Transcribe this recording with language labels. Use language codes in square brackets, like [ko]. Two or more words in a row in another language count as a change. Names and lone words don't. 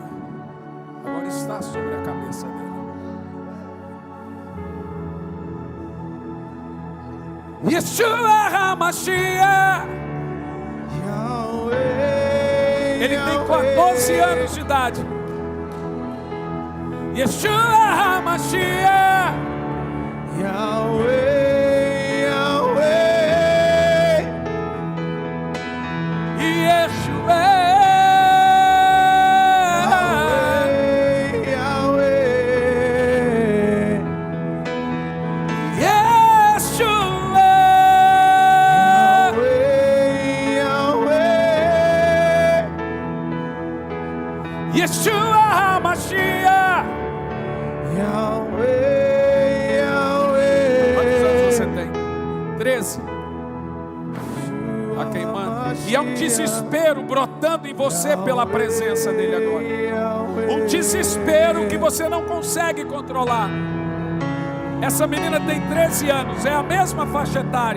[pt] Agora está sobre a cabeça dele. Yeshua HaMashiach. Ele tem 14 anos de idade. Yeshua HaMashiach. Yahweh, Yahweh, Yeshua, Yahweh, Yeshua, Yahweh, Yeshua HaMashiach, Yahweh. 13. Está queimando. E é um desespero brotando em você pela presença dele agora. Um desespero que você não consegue controlar. Essa menina tem 13 anos, é a mesma faixa etária.